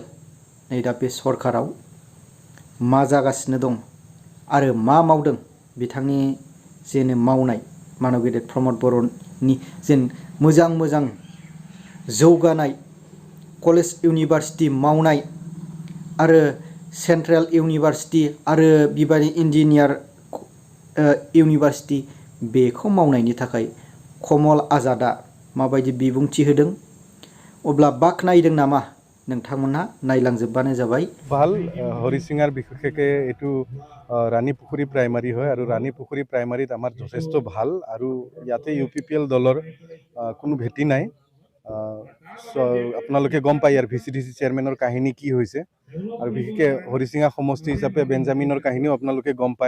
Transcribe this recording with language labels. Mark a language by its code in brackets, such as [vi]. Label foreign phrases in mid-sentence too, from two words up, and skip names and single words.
[brx] नै दा बे सरकाराव मा जागासिनो दं आरो मा मावदों बिथांनि जेनो मावनाय मानाव गेदेर प्रमद बर'नि जेन मोजां मोजां जौगानाय [en] college university [brx] मावनाय आरो [en] central university [brx] आरो बिबारि इन्जिनियार इउनिभारसिटि बेखौ मावनायनि थाखाय कमल आजादआ माबायदि बिबुंथि होदों अब्ला बाख्नायदों नामा नोंथांमोनहा नायलांजोबबानो जाबाय। [as] ভাল হৰিচিঙাৰ বিশেষকৈ এইটো ৰাণীপুখুৰী প্ৰাইমাৰী হয় আৰু ৰাণীপুখুৰী প্ৰাইমাৰীত আমাৰ যথেষ্ট ভাল আৰু ইয়াতে UPPL দলৰ কোনো ভেটি নাই। আপোনালোকে গম পায় ইয়াৰ VCDC চেয়াৰমেনৰ কাহিনী কি হৈছে আৰু বিশেষকৈ হৰিচিঙা সমষ্টি হিচাপে বেঞ্জামিনৰ কাহিনীও আপোনালোকে গম পায়।